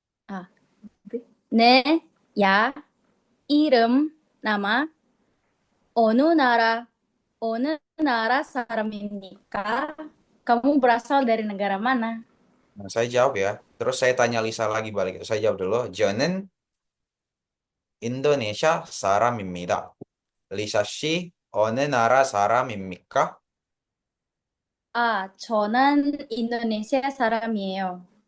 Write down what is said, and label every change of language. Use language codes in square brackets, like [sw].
[ko] Ah, 네, 야, 이름, nama, 어느 나라, 어느 나라 사람입니까? [id] Kamu berasal dari negara mana? Nah, saya jawab ya. Terus saya tanya Lisa lagi balik. Saya jawab dulu. [ko] 저는 인도네시아 사람입니다. 리사 씨, 어느 나라 사람입니까? 저는 인도네시아 사람이에요.